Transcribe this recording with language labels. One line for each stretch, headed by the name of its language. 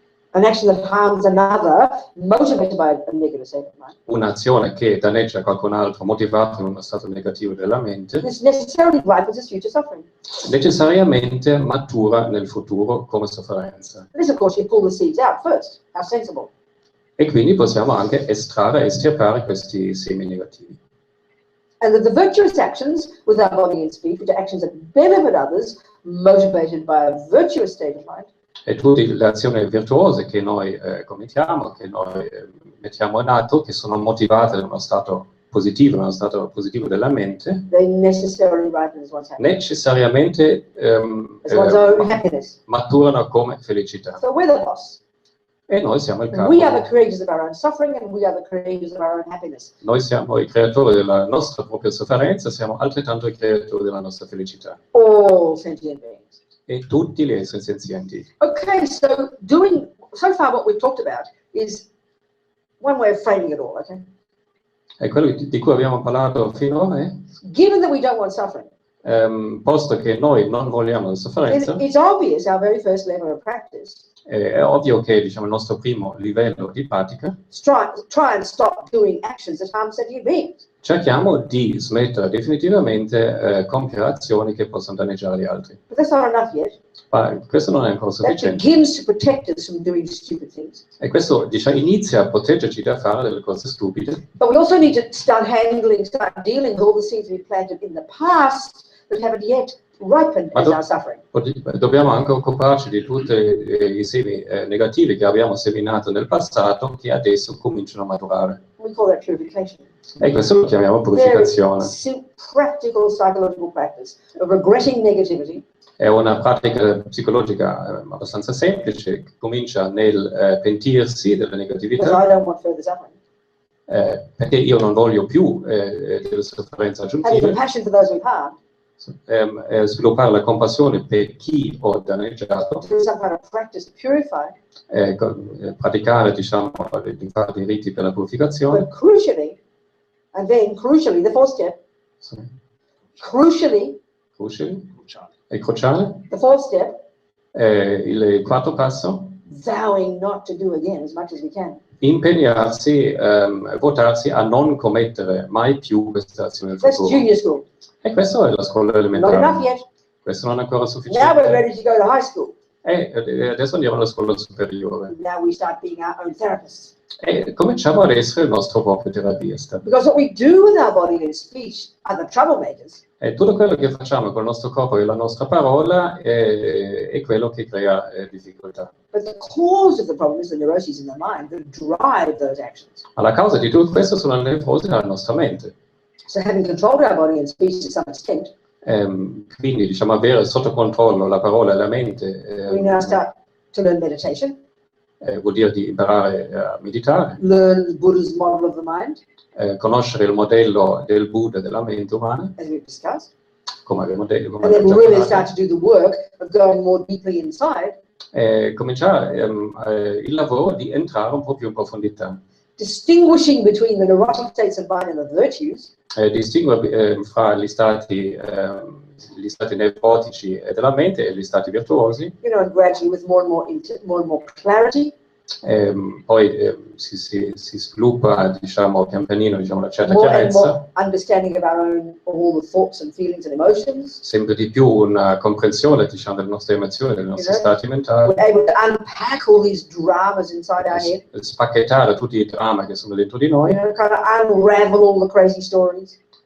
English: An action that harms another, motivated by a negative state of mind.
Italian: Un'azione che danneggia qualcun altro, motivato in uno stato negativo della mente,
English: This necessarily ripens as future suffering.
Italian: necessariamente matura nel futuro come sofferenza.
English: This, of course, you pull the seeds out first. How sensible.
Italian: E quindi possiamo anche estrarre e estirpare questi semi negativi.
English: And that the virtuous actions with our body and speech, which are actions that benefit others, motivated by a virtuous state of mind.
Italian: E tutte le azioni virtuose che noi commettiamo, che noi mettiamo in atto, che sono motivate da uno stato positivo della mente,
English: They necessarily ripen as one's happiness.
Italian: necessariamente
English: As one's own happiness.
Italian: maturano come felicità.
English: So we're the boss.
Italian: E noi siamo il capo.
English: We are the creators of our own suffering and we are the creators of our own happiness.
Italian: Noi siamo i creatori della nostra propria sofferenza, siamo altrettanto i creatori della nostra felicità.
English: All sentient beings.
Italian: E tutti gli esseri senzienti.
English: Okay, so far what we've talked about is one way of framing it all, okay?
Italian: E quello di cui abbiamo parlato finora è,
English: Given that we don't want suffering,
Italian: posto che noi non vogliamo la sofferenza,
English: it's obvious our very first level of practice.
Italian: è ovvio che, diciamo, il nostro primo livello di pratica,
English: Try and stop doing actions that harm sentient beings.
Italian: cerchiamo di smettere definitivamente compiere azioni che possono danneggiare gli altri.
English: But that's not enough yet.
Italian: Ma questo non è ancora
English: That
Italian: sufficiente.
English: begins to protect us from doing stupid things.
Italian: E questo, diciamo, inizia a proteggerci da fare delle cose stupide.
English: But we also need to start dealing with all the seeds we planted in the past that haven't yet ripened as our suffering.
Italian: Dobbiamo anche occuparci di tutti i semi negativi che abbiamo seminato nel passato, che adesso cominciano a maturare.
English: We call that purification.
Italian: E questo lo chiamiamo purificazione.
English: Practical psychological practice of regretting negativity.
Italian: È una pratica psicologica abbastanza semplice, che comincia nel pentirsi della negatività.
English: Because I don't want further suffering.
Italian: Perché io non voglio più delle sofferenze
English: Having
Italian: aggiuntive.
English: compassion for those we've harmed.
Italian: Sviluppare la compassione per chi ho danneggiato,
English: Through some kind of practice to purify.
Italian: praticare, diciamo, di fare dei riti per la purificazione.
English: But crucially, the fourth step, crucially,
Italian: è cruciale.
English: the fourth step,
Italian: Il quarto passo,
English: vowing not to do again as much as we can.
Italian: impegnarsi, votarsi a non commettere mai più queste azioni nel
English: That's
Italian: futuro.
English: junior school.
Italian: E questo è la scuola
English: Not enough
Italian: elementare.
English: yet.
Italian: Questo non è ancora
English: Now we're
Italian: sufficiente.
English: ready to go to high school.
Italian: E adesso andiamo alla scuola superiore.
English: Now we start being our own therapists.
Italian: E cominciamo ad essere il nostro proprio terapista.
English: Because what we do with our body and speech are the troublemakers.
Italian: E tutto quello che facciamo con il nostro corpo e la nostra parola è quello che crea difficoltà.
English: But the cause of the problem is the neuroses in the mind that drive those actions.
Italian: Ma la causa di tutto questo sono le nevrosi della nostra mente.
English: So having controlled our body and speech to some extent,
Italian: Quindi, diciamo, avere sotto controllo la parola e la mente
English: we now start to learn meditation,
Italian: vuol dire di imparare a meditare,
English: learn Buddha's model of the mind,
Italian: conoscere il modello del Buddha della mente umana,
English: as we've discussed,
Italian: come abbiamo detto,
English: and then really start to do the work of going more deeply inside
Italian: cominciare il lavoro di entrare un po' più in profondità.
English: distinguishing between the neurotic states of mind and the virtues.
Italian: Distingue fra gli stati nevrotici della mente e gli stati virtuosi.
English: You know, and gradually with more and more clarity.
Italian: Poi si sviluppa, diciamo, pian pianino, diciamo, una certa
English: More and
Italian: chiarezza.
English: more understanding of all the thoughts and feelings and emotions.
Italian: Sempre di più una comprensione, diciamo, delle nostre emozioni, dei nostri stati mentali.
English: We're able to unpack all these dramas inside our head.
Italian: Spacchettare tutti i drammi che sono dentro di noi.
English: You know, kind of unravel all the crazy stories.